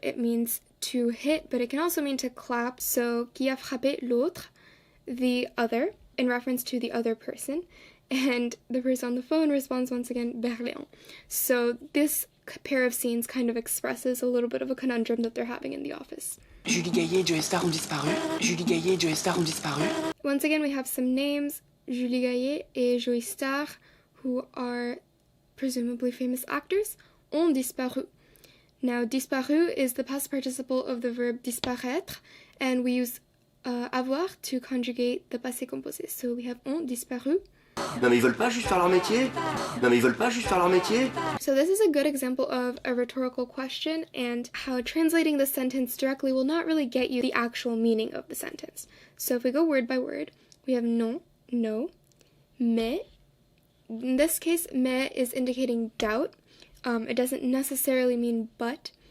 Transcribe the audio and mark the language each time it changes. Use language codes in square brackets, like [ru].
[en] It means to hit, but it can also mean to clap. So [fr] qui a frappé l'autre, [en] the other, in reference to the other person. And the person on the phone responds once again, Berléand. So this pair of scenes kind of expresses a little bit of a conundrum that they're having in the office. [fr] Julie Gaillet et Joe Star ont disparu. Julie Gaillet et Joe Star ont disparu. [en] Once again, we have some names, Julie Gaillet et Joe Star, who are presumably famous actors, [fr] ont disparu. [en] Now, disparu is the past participle of the verb disparaître, and we use avoir to conjugate the passé composé. So we have [fr] ont disparu. Non mais ils veulent pas juste faire leur métier. Non mais ils veulent pas juste faire leur métier. [en] So this is a good example of a rhetorical question and how translating the sentence directly will not really get you the actual meaning of the sentence. So if we go word by word, we have non, no, mais. In this case, mais is indicating doubt. It doesn't necessarily mean but.